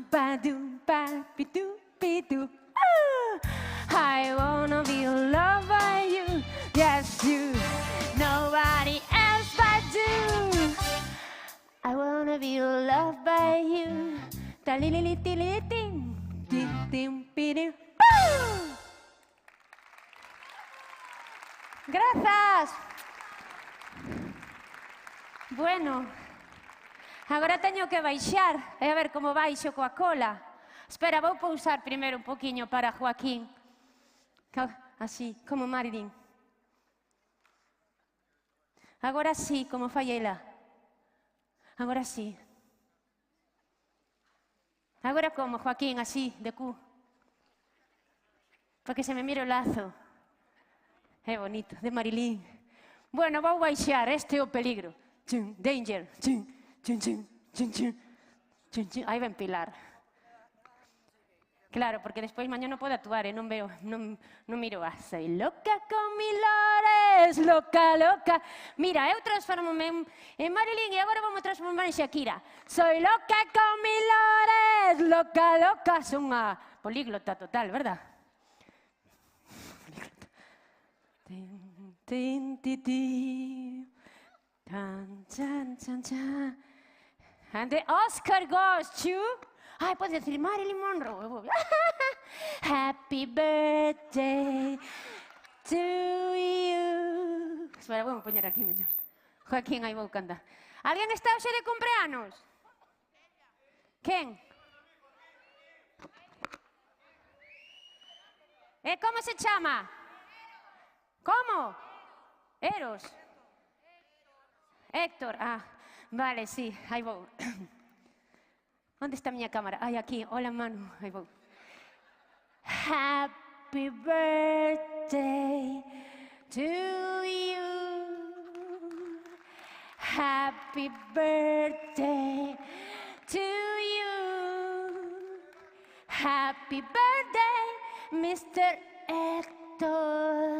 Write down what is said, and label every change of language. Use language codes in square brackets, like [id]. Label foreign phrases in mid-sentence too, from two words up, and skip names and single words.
[en] Ba-doo, ba-be-doo, be-doo. I wanna be loved by you, just you, nobody else but you. I wanna be loved by you. Ta-li-li-li-ti-li-ting. [gl] Grazas. Bueno, agora teño que baixar e a ver como baixo coa cola. Espera, vou pousar primeiro un poquinho para Joaquín. Así, como Marilyn. Agora sí, como fai ela. Agora sí. Agora como, Joaquín, así, de cu. Para que se me mire o lazo. É bonito, de Marilyn. Bueno, vou baixar, este é o peligro. Chun, danger, chun, chun, chun, chun, chun, chun, chun. Aí ven Pilar. Claro, porque despois mañá non podo actuar, non veo, non miro a... [es] Soy loca con mis lores, loca, loca. [gl] Mira, eu transformo-me en Marilyn e agora vamos transformar en Shakira. [es] Soy loca con mis lores, loca, loca. [gl] Son unha políglota total, verdad? Políglota. Tin, tin, ti, ti. Tan, chan, chan, chan. [en] And the Oscar goes to... Ai, [gl] pode decir Marilyn Monroe. [en] Happy birthday to you. [gl] Espera, vou poñer aquí mellor. Joaquín, aí vou cantar. Alguén está hoxe de cumpleanos? Quen? E como se chama? Como? Eros? Héctor, vale, sí, aí vou. Onde está a miña cámara? Ai, aquí, hola Manu, aí vou. [en] Happy birthday to you. Happy birthday to you. Happy birthday, Mr. Héctor.